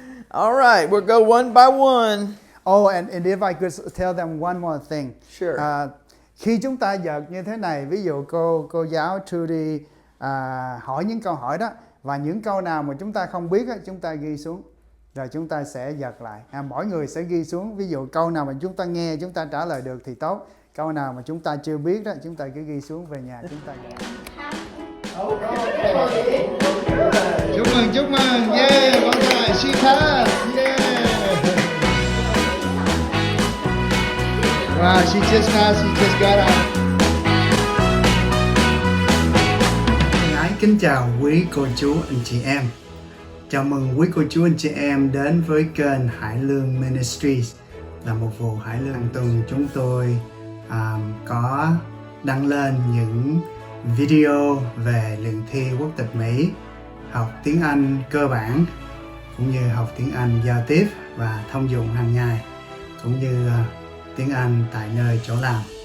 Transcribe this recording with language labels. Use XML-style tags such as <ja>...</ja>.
<en>All right, we'll go one by one. Oh, and if I could tell them one more thing. Sure.</en> <vi>Khi chúng ta giật như thế này, ví dụ cô giáo Trudy hỏi những câu hỏi đó, và những câu nào mà chúng ta không biết chúng ta ghi xuống, rồi chúng ta sẽ giật lại. Mỗi người sẽ ghi xuống, ví dụ câu nào mà chúng ta nghe chúng ta trả lời được thì tốt, câu nào mà chúng ta chưa biết đó chúng ta cứ ghi xuống về nhà chúng ta ghi. Chúc mừng, yeah, vâng rồi,</vi> <en>she passed, yeah. Wow, she just passed, she just got out.</en> <vi>Kính chào quý cô chú anh chị em. Chào mừng quý cô chú anh chị em đến với kênh Luong Ministries, là một vụ Hải Lương. Hàng tuần chúng tôi có đăng lên những video về luyện thi quốc tịch Mỹ, học tiếng Anh cơ bản, cũng như học tiếng Anh giao tiếp và thông dụng hàng ngày, cũng như tiếng Anh tại nơi chỗ làm.</vi>